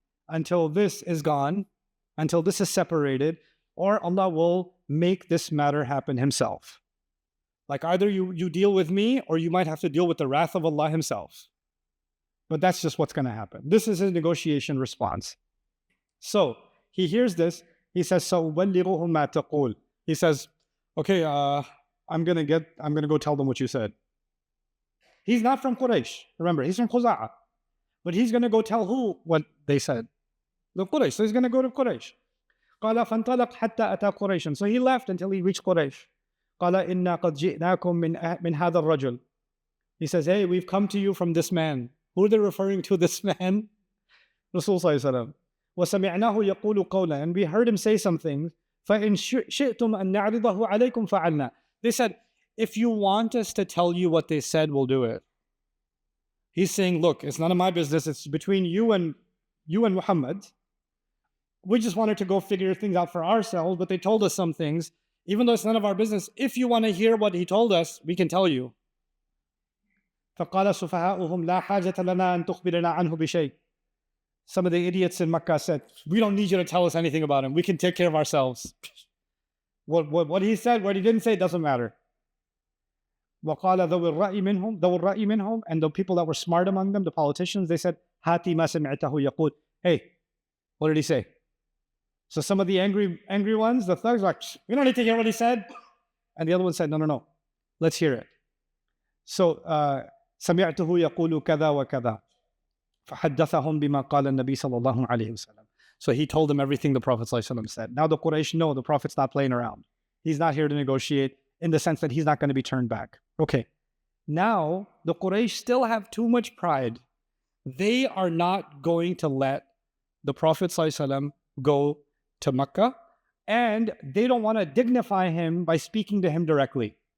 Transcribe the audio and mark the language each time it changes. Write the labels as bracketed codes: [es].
[en] Until this is gone, until this is separated, or Allah will make this matter happen Himself. Like either you deal with me, or you might have to deal with the wrath of Allah Himself. But that's just what's going to happen. This is his negotiation response. So he hears this. He says, [ar] "سَأُبَلِّغُهُمْ مَا تَقُولُ." [en] He says, "Okay, I'm gonna go tell them what you said." He's not from Quraysh. Remember, he's from Khuza'a. But he's gonna go tell who what they said. The Quraysh. So he's gonna go to Quraysh. [ar] قال فانطلق حتى أتى قريش. [en] So he left until he reached Quraysh. [ar] قال إنا قد جئناكم من هذا الرجل. [en] He says, "Hey, we've come to you from this man." Who are they referring to? This man, Rasul Sallallahu Alaihi Wasallam. [ar] وسمعناه يقول قولا. [en] And we heard him say something. [ar] فإن شئتم أن نعرضه عليكم فعلنا. [en] They said, if you want us to tell you what they said, we'll do it. He's saying, look, it's none of my business. It's between you and Muhammad. We just wanted to go figure things out for ourselves, but they told us some things. Even though it's none of our business, if you want to hear what he told us, we can tell you. [ar] فقال سفهاؤهم لا حاجة لنا أن تخبرنا عنه بشيء. [en] Some of the idiots in Makkah said, we don't need you to tell us anything about him. We can take care of ourselves. What he said, what he didn't say, doesn't matter. [ar] وقال ذو الرأي منهم. [en] And the people that were smart among them, the politicians, they said, [ar] هاتي ما سمعته يقول. [en] Hey, what did he say? So some of the angry ones, the thugs, like, we don't need to hear what he said. And the other one said, no, let's hear it. So, [ar] سمعته يقول كذا وكذا. فحدثهم بما قال النبي صلى الله عليه وسلم. [en] So he told them everything the Prophet ﷺ said. Now the Quraysh know the Prophet's not playing around. He's not here to negotiate in the sense that he's not going to be turned back. Okay. Now the Quraysh still have too much pride. They are not going to let the Prophet ﷺ go to Makkah, and they don't want to dignify him by speaking to him directly.